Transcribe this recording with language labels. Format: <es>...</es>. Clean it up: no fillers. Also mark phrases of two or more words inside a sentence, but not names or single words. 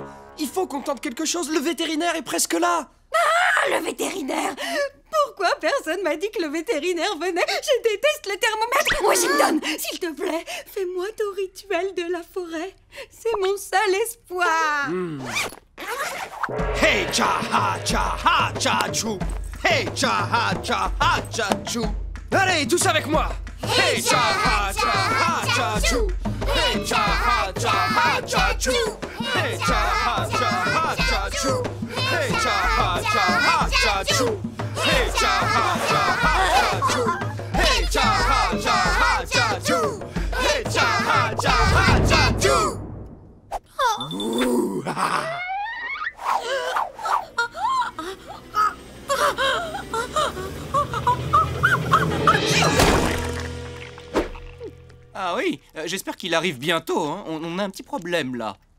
<fr>Il faut qu'on tente quelque chose, le vétérinaire est presque là! Le vétérinaire! Pourquoi personne m'a dit que le vétérinaire venait? Je déteste le thermomètre! Washington, s'il te plaît, fais-moi ton rituel de la forêt. C'est mon seul espoir. Hey cha ha cha chou! Hey cha ha cha chou! Allez, tous avec moi! Hey cha ha cha chou! Hey cha ha cha chou! Hey cha ha cha chou! Hey cha ha cha chou! Hey cha ha cha chou! Hey cha ha cha chou! Hey cha ha cha chou! Ouh, ah. Ah oui, j'espère qu'il arrive bientôt, hein. On a un petit problème là.</fr>